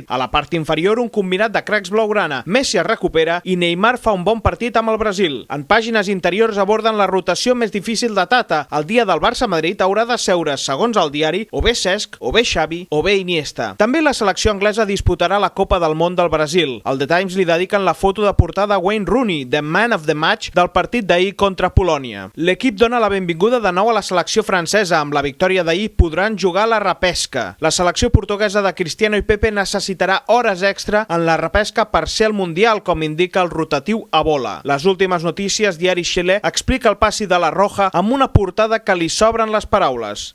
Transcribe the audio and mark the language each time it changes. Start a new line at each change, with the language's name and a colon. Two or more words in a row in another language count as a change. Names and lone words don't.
Catalan: A la part inferior, un combinat de cracs blaugrana. Messi es recupera i Neymar fa un bon partit amb el Brasil. En pàgines interiors aborden la rotació més difícil de Tata. El dia del Barça-Madrid haurà de seure, segons el diari, o bé Cesc, o bé Xavi, o bé Iniesta. També la selecció anglesa disputarà la Copa del Món del Brasil. El The Times li dediquen la foto de portada a Wayne Rooney,
English: the man of the match
Catalan: del partit d'ahir contra Polònia. L'equip dona la benvinguda de nou a la selecció francesa. Amb la victòria d'ahir podran jugar a la repesca. La selecció portuguesa de Cristiano i Pepe necessitarà hores extra en la repesca per ser al Mundial, com indica el rotatiu a bola. Les últimes notícies, diari Xile, explica el passi de la Roja amb una portada que li sobren les paraules.